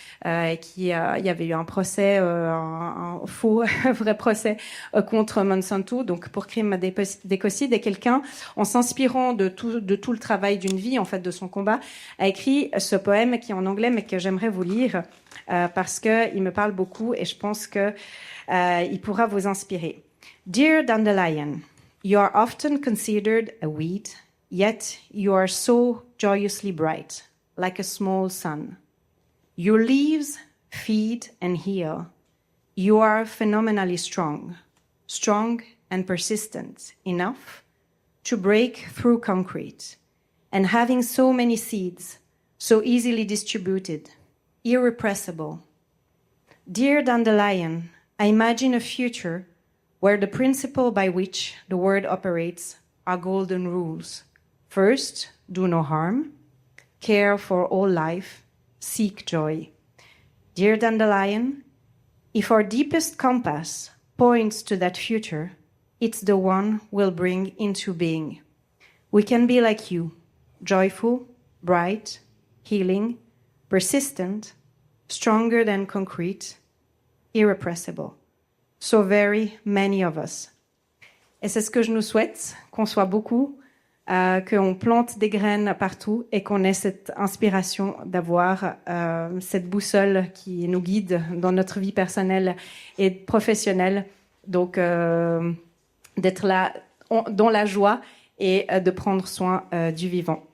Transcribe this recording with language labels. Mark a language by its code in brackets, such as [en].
[fr] et il y avait eu un procès, un faux vrai procès contre Monsanto, donc pour crime d'écocide, et quelqu'un, en s'inspirant de tout le travail d'une vie, en fait, de son combat, a écrit ce poème qui est en anglais, mais que j'aimerais vous lire, parce que il me parle beaucoup et je pense que il pourra vous inspirer. [en] Dear Dandelion, you are often considered a weed, yet you are so joyously bright, like a small sun. Your leaves feed and heal. You are phenomenally strong and persistent enough to break through concrete, and having so many seeds, so easily distributed, irrepressible. Dear Dandelion, I imagine a future where the principle by which the world operates are golden rules. First, do no harm, care for all life, seek joy. Dear Dandelion, if our deepest compass points to that future, it's the one we'll bring into being. We can be like you, joyful, bright, healing, persistent, stronger than concrete, irrepressible. So very many of us. [fr] Et c'est ce que je nous souhaite, qu'on soit beaucoup, qu'on plante des graines partout et qu'on ait cette inspiration d'avoir cette boussole qui nous guide dans notre vie personnelle et professionnelle. Donc, d'être là dans la joie et de prendre soin du vivant.